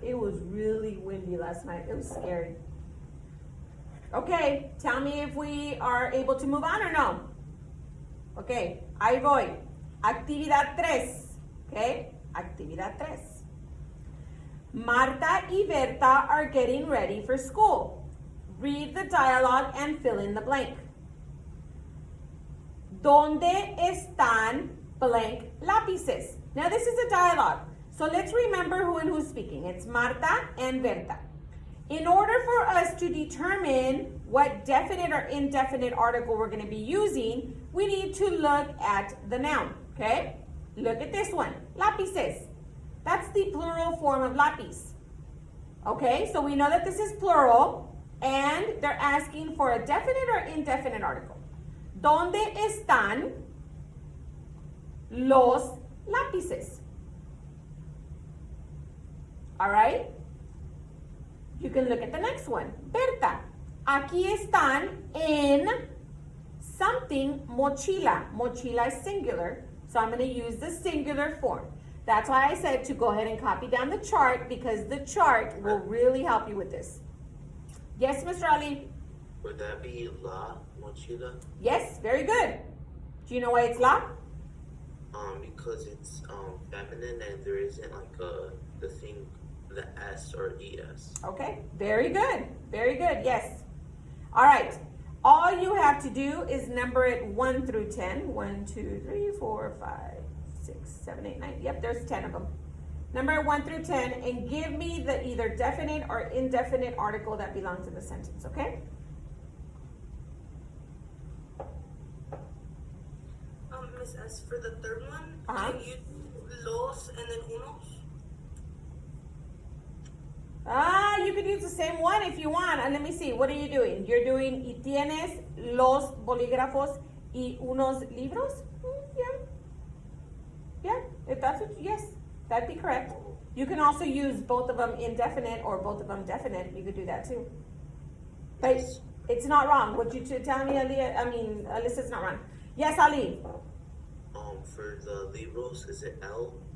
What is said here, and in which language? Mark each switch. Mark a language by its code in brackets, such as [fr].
[en] It was really windy last night. It was scary. Okay, tell me if we are able to move on or no. [es] Okay, ahí voy. Actividad 3. Okay, actividad 3. [en] Marta y Berta are getting ready for school. Read the dialogue and fill in the blank. [es] ¿Dónde están blank lápices? [en] Now this is a dialogue. So let's remember who and who's speaking. It's Marta and Berta. In order for us to determine what definite or indefinite article we're going to be using, we need to look at the noun, okay? Look at this one, lápices. That's the plural form of lápiz. Okay, so we know that this is plural, and they're asking for a definite or indefinite article. [es] ¿Dónde están los lápices? [en] All right? You can look at the next one. [es] Berta, aquí están en [en] something [es] mochila. [en] Mochila is singular, so I'm going to use the singular form. That's why I said to go ahead and copy down the chart, because the chart will really help you with this. Yes, Mr. Ali? Would that be la mochila? Yes, very good. Do you know why it's la? Because it's feminine and there isn't like the thing, the S or ES. Okay, very good. Very good, yes. All right. All you have to do is number it 1 through 10. 1, 2, 3, 4, 5, 6, 7, 8, 9. Yep, there's 10 of them. Number 1 through 10, and give me the either definite or indefinite article that belongs in the sentence, okay? Miss S, for the third one, Uh-huh. can you do los and then unos? You could use the same one if you want. And let me see, what are you doing? You're doing [es] y tienes los bolígrafos y unos libros? [en] Yeah. Yeah, if that's what, yes, that'd be correct. You can also use both of them indefinite or both of them definite. You could do that too. But it's not wrong. What you telling me, Alyssa's not wrong. Yes, Ali. For the libros, is it L?